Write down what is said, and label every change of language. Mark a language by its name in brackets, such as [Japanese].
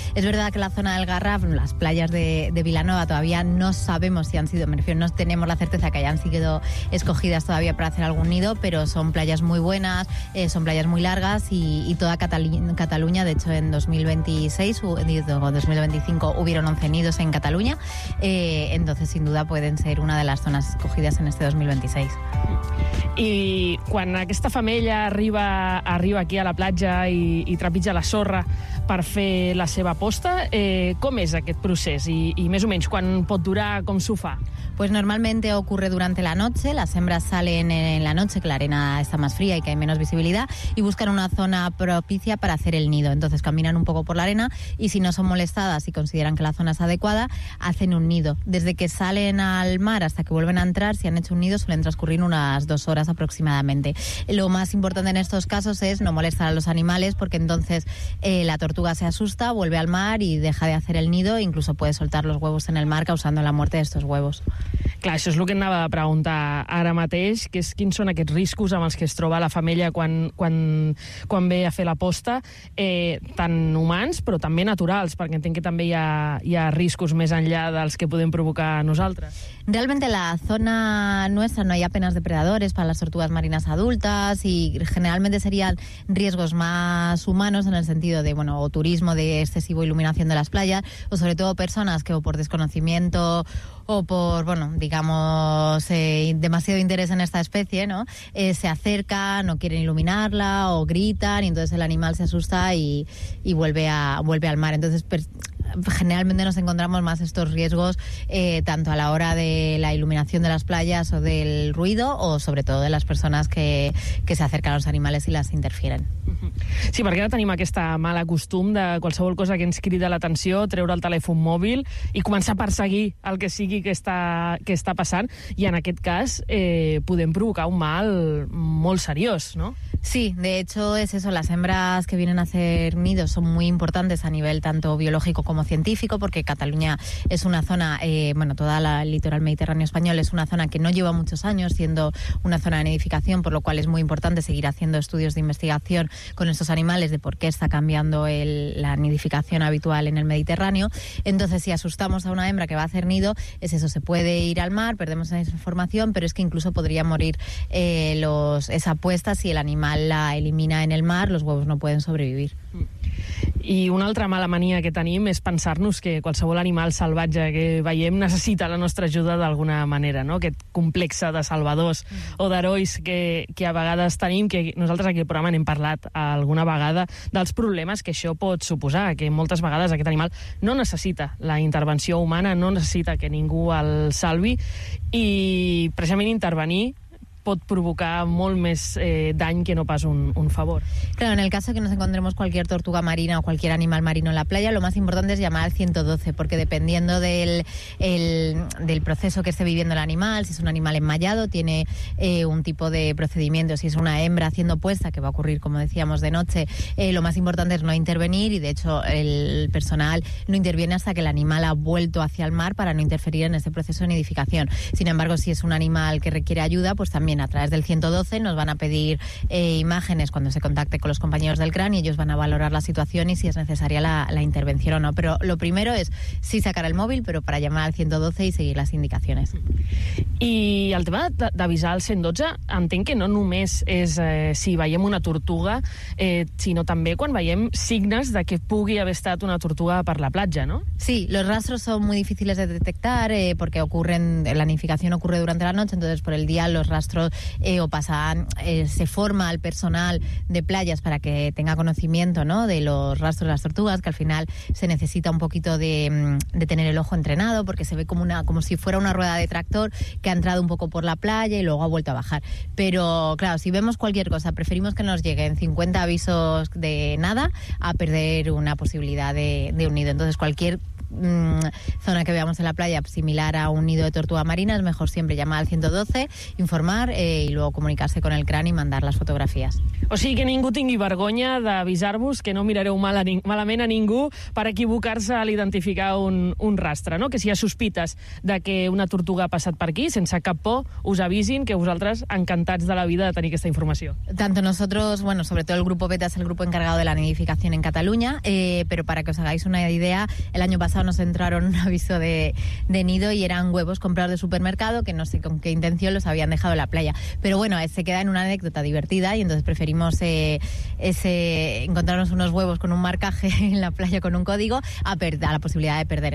[Spanish] Es verdad que la zona del Garraf, las playas de Vilanova, todavía no sabemos si han sido, me refiero, no tenemos la certeza que hayan sido escogidas todavía para hacer algún nido, pero son playas muy buenas, son playas muy largas y toda Cataluña, de hecho en 2025 hubieron 11 nidos en Cataluña, entonces sin duda pueden ser una de las zonas escogidas en este 2026. [Catalan] I quan aquesta femella arriba aquí a la platja i trepitja la sorra per fer la seva posta, com és aquest procés i més o menys quan pot durar, com s'ho fa? [Spanish] Pues normalmente ocurre durante la noche, las hembras salen en la noche, que la arena está más fría y que hay menos visibilidad, y buscan una zona propicia para hacer el nido. Entonces caminan un poco por la arena y si no son molestadas y consideran que la zona es adecuada, hacen un nido. Desde que salen al mar hasta que vuelven a entrar, si han hecho un nido, suelen transcurrir unas 2 horas aproximadamente. Lo más importante en estos casos es no molestar a los animales, porque entonces la tortuga se asusta, vuelve al mar y deja de hacer el nido, incluso puede soltar los huevos en el mar causando la muerte de estos huevos. [Catalan] Clar, això és el que anava a preguntar ara mateix, que és quins són aquests riscos amb els que es troba la femella quan ve a fer la posta, tant humans però també naturals, perquè entenc que també hi ha riscos més enllà dels que podem provocar nosaltres. [Spanish] Realmente la zona nuestra no hay apenas depredadores para las tortugas marinas adultas y generalmente serían riesgos más humanos en el sentido de, bueno, o turismo de excesivo iluminación de las playas o sobre todo personas que o por desconocimiento o por, bueno, digamos, demasiado interés en esta especie, ¿no? Se acercan o quieren iluminarla o gritan y entonces el animal se asusta y vuelve al mar. Entonces, generalmente nos encontramos más estos riesgos tanto a la hora de la iluminación de las playas o del ruido o sobre todo de las personas que se acercan a los animales y las interfieren. [Catalan] Sí, perquè ara tenim aquesta mala costum de qualsevol cosa que ens crida l'atenció, treure el telèfon mòbil i començar a perseguir el que sigui que està passant i en aquest cas podem provocar un mal molt seriós, no? [Spanish] Sí, de hecho es eso, las hembras que vienen a hacer nidos son muy importantes a nivel tanto biológico como científico, porque Cataluña es una zona, bueno, toda la litoral mediterráneo español es una zona que no lleva muchos años siendo una zona de nidificación, por lo cual es muy importante seguir haciendo estudios de investigación con estos animales de por qué está cambiando la nidificación habitual en el Mediterráneo. Entonces, si asustamos a una hembra que va a hacer nido, es eso, se puede ir al mar, perdemos esa información, pero es que incluso podría morir esa puesta si el animal la elimina en el mar, los huevos no pueden sobrevivir. [Catalan] I una altra mala mania que tenim és pensar-nos que qualsevol animal salvatge que veiem necessita la nostra ajuda d'alguna manera, no? Aquest complex de salvadors o d'herois que a vegades tenim, que nosaltres aquí al programa n'hem parlat alguna vegada, dels problemes que això pot suposar, que moltes vegades aquest animal no necessita la intervenció humana, no necessita que ningú el salvi, i precisament intervenir pot provocar molt més dany que no pas un favor. [Spanish] Claro, en el caso que nos encontremos cualquier tortuga marina o cualquier animal marino en la playa, lo más importante es llamar al 112, porque dependiendo del proceso que esté viviendo el animal, si es un animal enmayado, tiene un tipo de procedimiento, si es una hembra haciendo puesta, que va a ocurrir, como decíamos, de noche, lo más importante es no intervenir, y de hecho el personal no interviene hasta que el animal ha vuelto hacia el mar para no interferir en ese proceso de nidificación. Sin embargo, si es un animal que requiere ayuda, pues también a través del 112 nos van a pedir imágenes cuando se contacte con los compañeros del CRAN y ellos van a valorar la situación y si es necesaria la intervención o no. Pero lo primero es sí sacar el móvil, pero para llamar al 112 y seguir las indicaciones. [Catalan] I el tema d'avisar al 112, entenc que no només és si veiem una tortuga, sinó també quan veiem signes de que pugui haver estat una tortuga per la platja, no? [Spanish] Sí, los rastros son muy difíciles de detectar porque la nidificación ocurre durante la noche, entonces por el día los rastros se forma al personal de playas para que tenga conocimiento, ¿no?, de los rastros de las tortugas, que al final se necesita un poquito de tener el ojo entrenado porque se ve como si fuera una rueda de tractor que ha entrado un poco por la playa y luego ha vuelto a bajar. Pero claro, si vemos cualquier cosa, preferimos que nos lleguen 50 avisos de nada a perder una posibilidad de un nido. Entonces cualquier zona que veamos en la playa similar a un nido de tortuga marina, es mejor siempre llamar al 112, informar y luego comunicarse con el CRAN y mandar las fotografías. [Catalan] O sigui que ningú tingui vergonya d'avisar-vos que no mirareu malament a ningú per equivocar-se a l'identificar un rastre, no? Que si hi ha sospites de que una tortuga ha passat per aquí, sense cap por, us avisin, que vosaltres encantats de la vida de tenir aquesta informació. [Spanish] Tanto nosotros, bueno, sobre todo el grupo Beta es el grupo encargado de la nidificación en Cataluña, pero para que os hagáis una idea, el año pasado nos entraron un aviso de nido y eran huevos comprados de supermercado que no sé con qué intención los habían dejado en la playa. Pero bueno, se queda en una anécdota divertida y entonces preferimos encontrarnos unos huevos con un marcaje en la playa con un código a la posibilidad de perder.